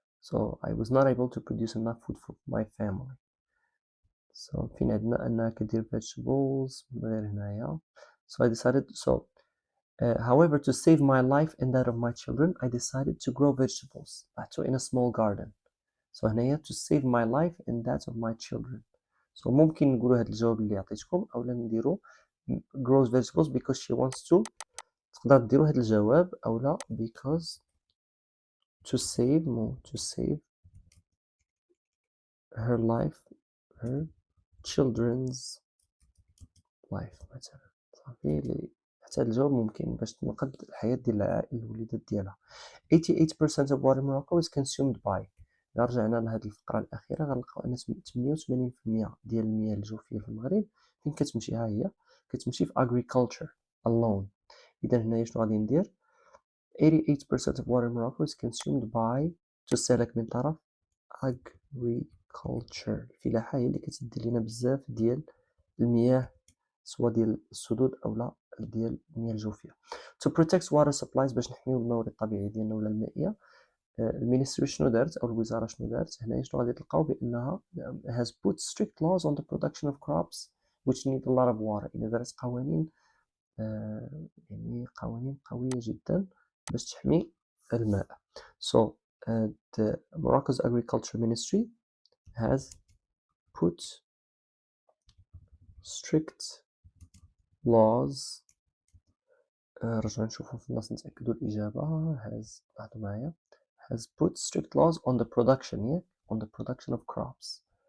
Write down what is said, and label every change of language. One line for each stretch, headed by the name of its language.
English: So I was not able to produce enough food for my family. So
Arabic: فين عندنا أنها كدير
English: vegetables
Arabic: غير هنايا.
English: So I decided however to save my life and that of my children I decided to grow vegetables in a small garden. So
Arabic: هنايا
English: to save my life and that of my children. So
Arabic: ممكن نقولوا هذا الجواب اللي عطيتكم أولا نديرو
English: grows vegetables because she wants to.
Arabic: تقدر ديروا هذا الجواب أولا
English: because to save her life her children's life
Arabic: مثلا. صافي حتى الجواب ممكن باش تنقذ الحياة ديال العائلة الوليدات ديالها.
English: 88% of water in Morocco is consumed by.
Arabic: إلا رجعنا لهاد الفقرة الأخيرة غنلقاو أن 88% ديال المياه الجوفية في المغرب فين كتمشي؟ ها هي كتمشي في
English: agriculture alone.
Arabic: إذا هنايا شنو غادي ندير؟
English: 88% of water in Morocco is consumed by
Arabic: تستهلك من طرف
English: agriculture.
Arabic: الفلاحة هي اللي كتدي لنا بزاف ديال المياه سواء ديال السدود أو لا ديال المياه الجوفية.
English: To protect water supplies
Arabic: باش نحميو الموارد الطبيعية ديالنا ولا المائية. المينستري شنو دارت أو الوزارة شنو دارت؟ هنايا شنو غادي تلقاو بأنها
English: has put strict laws on the production of crops which need a lot of water.
Arabic: إذا دارت قوانين يعني قوانين قوية جدا باش تحمي الماء.
English: So the Morocco's agriculture ministry has put strict laws.
Arabic: رجعوا نشوفوا في النص نتأكدوا الإجابة.
English: has
Arabic: لاحظوا معايا
English: has put strict laws on the production on the production of crops.